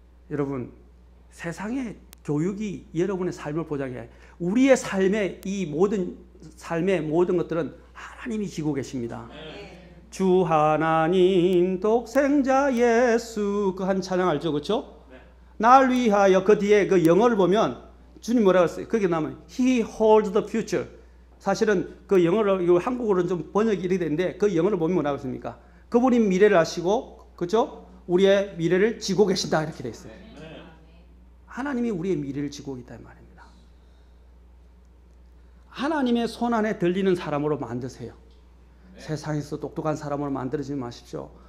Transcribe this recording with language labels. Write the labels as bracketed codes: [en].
[ko] 여러분, 세상의 교육이 여러분의 삶을 보장해. 우리의 삶의 이 모든 삶의 모든 것들은 하나님이 지고 계십니다. 주 하나님 독생자 예수 그 한 찬양 알죠? 그렇죠? 날 위하여 그 뒤에 그 영어를 보면 주님 뭐라고 했어요? 거기에 나오면 [en] He holds the future. [ko] 사실은 그 영어로 한국어로는 좀 번역이 이렇게 되는데 그 영어를 보면 뭐라고 했습니까? 그분이 미래를 아시고 그렇죠? 우리의 미래를 지고 계신다 이렇게 돼 있어요. 하나님이 우리의 미래를 지고 있다는 말입니다. 하나님의 손 안에 들리는 사람으로 만드세요. 세상에서 똑똑한 사람으로 만들지 마십시오.